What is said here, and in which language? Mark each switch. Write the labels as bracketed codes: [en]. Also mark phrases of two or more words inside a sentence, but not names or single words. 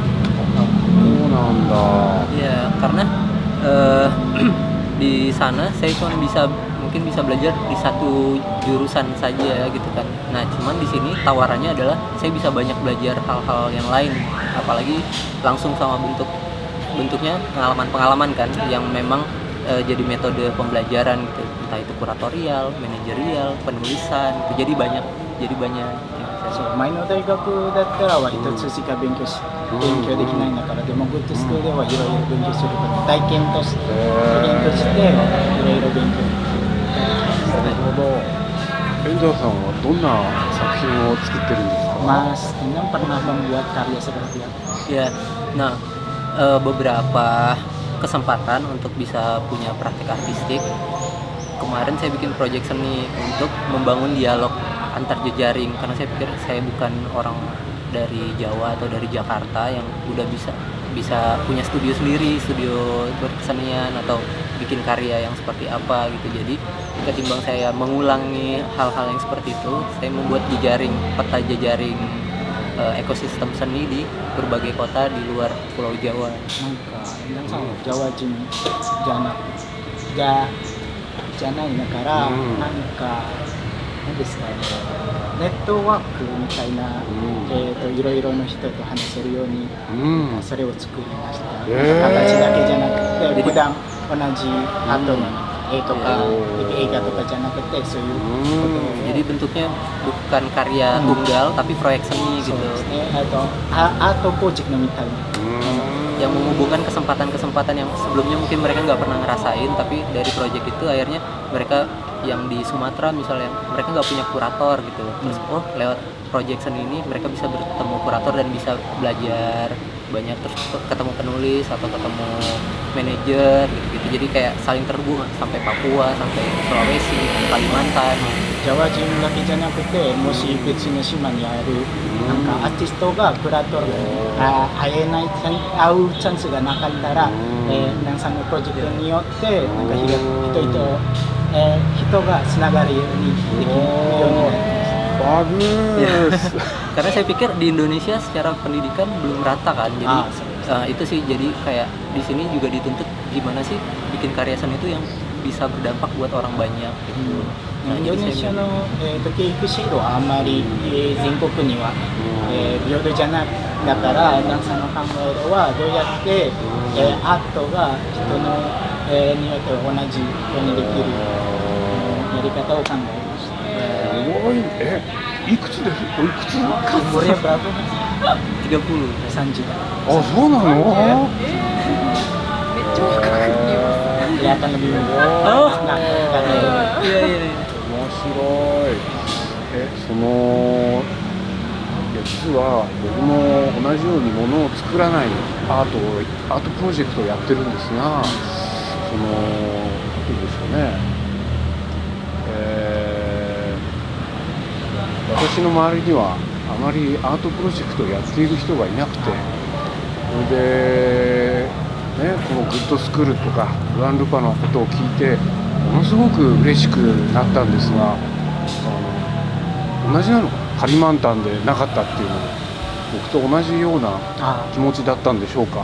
[ja] そうなんだ。 [id] Ya, karena di sana saya cuma mungkin bisa belajar di satu jurusan saja gitu kan. Nah, cuman di sini tawarannya adalah saya bisa banyak belajar hal-hal yang lain, apalagi langsung sama bentuknya pengalaman-pengalaman kan yang memang jadi metode pembelajaran gitu. Entah itu kuratorial, manajerial, penulisan, gitu. Jadi banyak yang saya [ja] そう前の大学だったら割と通識が勉強できないんだからでもグッドスクールではいろいろ勉強すること体験としていろいろ勉強なるほど。遠藤さんはどんな作品を作ってるんですか？ [id] Mas Endang pernah membuat karya seperti apa? Ya, nah beberapa kesempatan untuk bisa punya praktek artistik. Kemarin saya bikin proyek seni untuk membangun dialog antar jejaring karena saya pikir saya bukan orang dari Jawa atau dari Jakarta yang udah bisa punya studio sendiri, studio berkesenian atau bikin karya yang seperti apa gitu. Jadi ketimbang saya mengulangi hal-hal yang seperti itu, saya membuat peta jejaring ekosistem seni di berbagai kota di luar Pulau Jawa. [ja] なんか皆さんはジャワ人じゃないだから、なんか何ですかねネットワークみたいな、いろいろの人と話せるように、それを作りました、形だけじゃなくて普段同じアートの絵とか、映画とかじゃなくてそういうことを [id] Jadi bentuknya bukan karya tunggal tapi proyek seni [ja] そう [id] gitu. [ja] ですねアートプロジェクトみたいな [id] Yang menghubungkan kesempatan-kesempatan yang sebelumnya mungkin mereka nggak pernah ngerasain, tapi dari proyek itu akhirnya mereka yang di Sumatera misalnya mereka nggak punya kurator gitu, terus lewat proyek seni ini mereka bisa bertemu kurator dan bisa belajar banyak, terus ketemu penulis atau ketemu manajer gitu, jadi kayak saling terhubung sampai Papua, sampai Sulawesi, Kalimantan. [ja] ジャワ人だけじゃなくてもし別の島にあるなんかアーティストがクラトル会うチャンスがなかったら、皆さんのプロジェクトによってなんか人がつながるようにできるようになります。 [id] Bagus. Karena saya pikir di Indonesia secara pendidikan belum rata kan, jadi itu sih jadi kayak di sini juga dituntut gimana sih bikin karya seni itu yang bisa berdampak buat orang banyak gitu. [ja] インドネシアの、教育制度はあんまり、全国には、平等じゃないだから皆さんの考えはどうやって、アートが人の、によって同じようにできる、やり方を考えました。すごい。いくつです？おいくつ？ [id] Umurnya berapa? 30. 30. [ja] あ、そうなの？ [id] Kelihatan lebih muda. Oh. Nah, karena Iya. [ja] 面白い。実は僕も同じようにものを作らないアートプロジェクトをやってるんですが、なんていうんでしょうね、私の周りにはあまりアートプロジェクトをやっている人がいなくて、それで、このグッドスクールとかルアン・ルパのことを聞いてものすごく嬉しくなったんですが、同じなのかな、カリマンタンでなかったっていうのは僕と同じような気持ちだったんでしょうか。